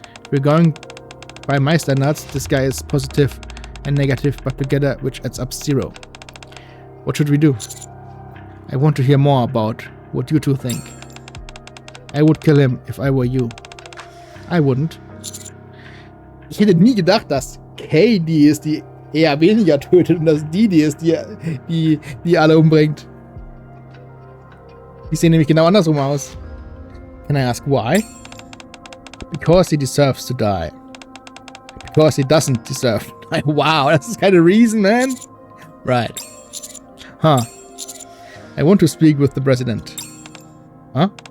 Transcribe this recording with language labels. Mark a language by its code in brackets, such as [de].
[en] We're going by my standards, this guy is positive and negative, but together which adds up 0. What should we do? I want to hear more about what you two think. I would kill him if I were you. I wouldn't. [de] Ich hätte nie gedacht, dass Kay die ist, die eher weniger tötet und dass die ist, die alle umbringt. Die sehen nämlich genau andersrum aus. [en] Can I ask why? Because he deserves to die. Because he doesn't deserve to die. Wow, that's kind of reason, man. Right. Huh. I want to speak with the president. Huh?